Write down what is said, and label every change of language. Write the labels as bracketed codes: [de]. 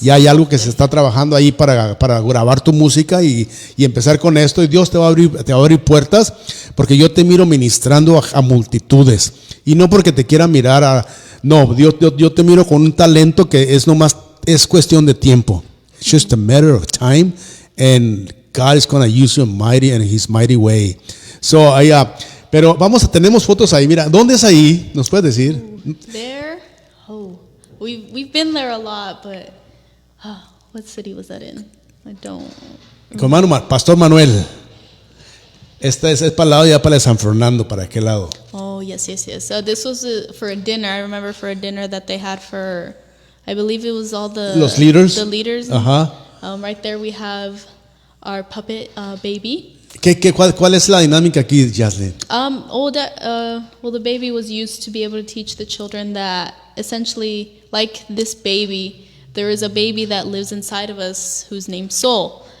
[es] Ya hay algo que se está trabajando ahí para grabar tu música y empezar con esto. Y Dios te va a abrir puertas, porque yo te miro ministrando a multitudes. Y no porque te quiera mirar no, yo te miro con un talento que es cuestión de tiempo. [en] It's just a matter of time, and God is going to use you in His mighty way. [es] So, pero tenemos fotos ahí. Mira, ¿dónde es ahí? ¿Nos puedes decir? [en] There? We've been there a lot, but what city was that in? I don't. [es] Con Pastor Manuel. Esta es para el lado, ya para el San Fernando, para aquel lado. [en] Oh, yes. So this was for a dinner. I remember for a dinner that they had for, I believe it was all [es] Los leaders. [en] The leaders. [es] Ajá. [en] Right there we have our puppet baby. [es] ¿Cuál es la dinámica aquí, Jazlyn? [en] The baby was used to be able to teach the children that essentially, like this baby, there is a baby that lives inside of us who's named Soul.